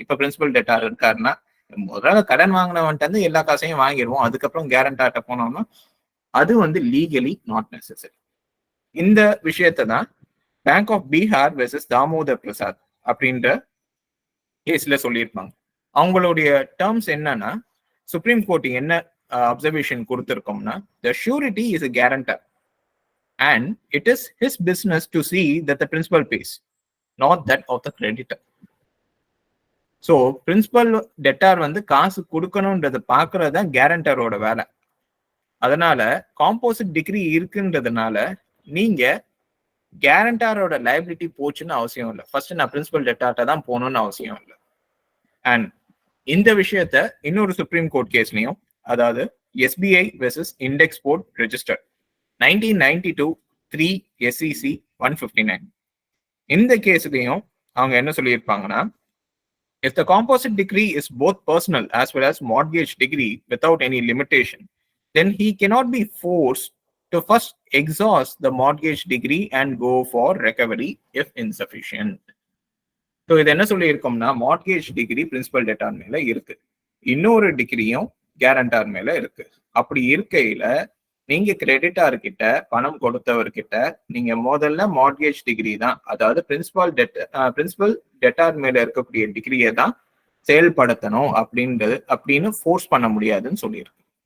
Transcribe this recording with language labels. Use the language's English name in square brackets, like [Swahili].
[Tamil] இப்ப principal debtor இருக்காருன்னா முதல்ல கடன் வாங்கினவன்ட்டு இருந்து எல்லா காசையும் வாங்கிடுவோம், அதுக்கப்புறம் கேரண்டார்ட்ட போனோம்னா அது வந்து [English] Legally not necessary. [Tamil] இந்த விஷயத்தை தான் bank of Bihar versus Damodar Prasad அப்படின்ற கேஸ்ல சொல்லியிருப்பாங்க. அவங்களுடைய டேர்ம்ஸ் என்னன்னா, சுப்ரீம் கோர்ட் என்ன observation கொடுத்திருக்கோம்னா, [English] the surety is a guarantor and it is his business to see that the principal pays, not that of the creditor. [Tamil] So principal debtor வந்து காசு கொடுக்கணும்ன்றதை பார்க்கறது தான் கேரண்டரோட வேலை. அதனால காம்போசிட் டிகிரி இருக்குன்றதுனால நீங்க கேரண்டாரோட லைபிலிட்டி போச்சுன்னு அவசியம் இல்லை. ஃபர்ஸ்ட் நான் பிரின்சிபல் டெட்டார்ட்ட தான் போகணும்னு அவசியம் இல்லை. அண்ட் இந்த விஷயத்த இன்னொரு சுப்ரீம் கோர்ட் கேஸ்லயும், அதாவது SBI versus index board register 1992 3 SEC 159, இந்த கேஸ்லயும் அவங்க என்ன சொல்லியிருப்பாங்கன்னா, [English] if the composite degree is both personal as well as mortgage degree without any limitation, then he cannot be forced to first exhaust the mortgage degree and go for recovery if insufficient. [Tamil] So இது என்ன சொல்லியிருக்கோம்னா, mortgage degree principal debtor மேல இருக்கு, இன்னொரு டிகிரியும் கேரண்டார் மேல இருக்கு. அப்படி இருக்கையில நீங்க கிரெடிட்டார் கிட்ட பணம் கொடுத்தவர்கிட்ட நீங்க முதல்ல மார்ட்கேஜ் டிகிரி தான், அதாவது பிரின்சிபல் டெட்டார் மேல இருக்கக்கூடிய டிகிரியை தான் செயல்படுத்தணும் அப்படின்னு ஃபோர்ஸ் பண்ண முடியாதுன்னு சொல்லியிருக்கு.